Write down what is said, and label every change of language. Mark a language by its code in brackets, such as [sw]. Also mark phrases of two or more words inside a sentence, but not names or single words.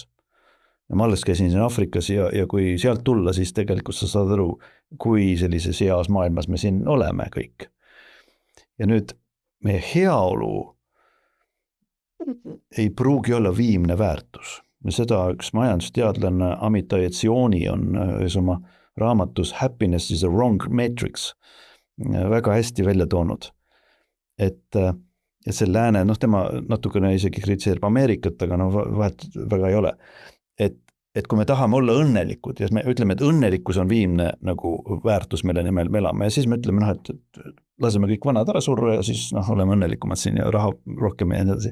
[et] Ja ma alles käisin siin Afrikas ja kui sealt tulla, siis tegelikult sa saad aru, kui sellises heas maailmas me siin oleme kõik. Ja nüüd meie heaolu ei pruugi olla viimne väärtus. Seda üks majandusteadlane Amitai Etzioni on ühes oma raamatus Happiness is a wrong matrix väga hästi välja toonud. Et see lääne, tema natukene isegi kritiseerib Ameerikat, aga vahet väga ei ole. Et kui me tahame olla õnnelikud ja me ütleme, et õnnelikkus on viimne nagu väärtus, mille nimel me elame ja siis me ütleme, et laseme kõik vanad ära surra ja siis oleme õnnelikumad siin ja raha rohkem ja nii edasi.